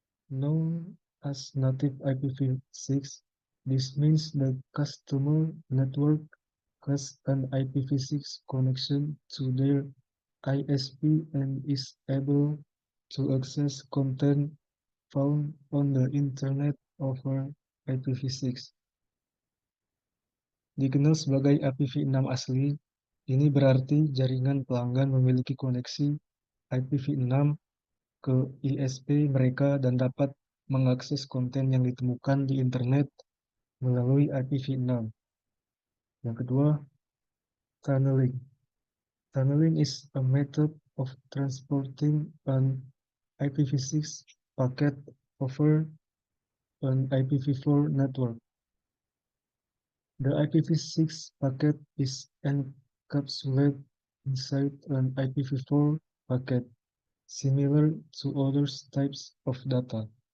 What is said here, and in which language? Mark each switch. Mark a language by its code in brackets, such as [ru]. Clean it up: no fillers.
[en] Known as native IPv6, this means the customer network has an IPv6 connection to their ISP and is able to access content found on the internet over IPv6. [id] Dikenal sebagai IPv6 asli, ini berarti jaringan pelanggan memiliki koneksi IPv6 ke ISP mereka dan dapat mengakses konten yang ditemukan di internet melalui IPv6. Yang kedua, tunneling. [en] Tunneling is a method of transporting an IPv6 packet over an IPv4 network. The IPv6 packet is encapsulated inside an IPv4 packet, similar to other types of data.